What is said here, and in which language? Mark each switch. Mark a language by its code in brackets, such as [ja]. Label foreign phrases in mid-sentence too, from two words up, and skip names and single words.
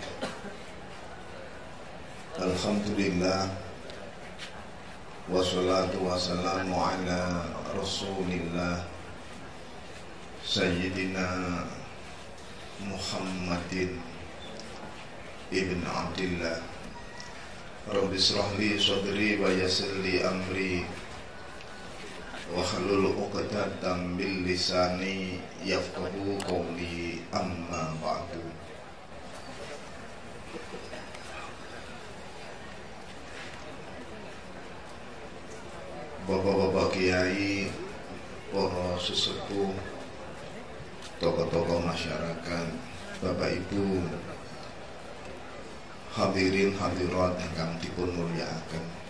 [ar] الحمد لله، والصلاة والسلام على رسول الله سيدنا محمد بن عبد الله. رب اشرح لي صدري ويسر لي أمري واحلل عقدة من لساني يفقهوا قولي، أما بعد. [jv] Bapak-bapak kiai, para sesepuh, tokoh-tokoh masyarakat, Bapak Ibu, hadirin hadirat ingkang dipun mulyakaken.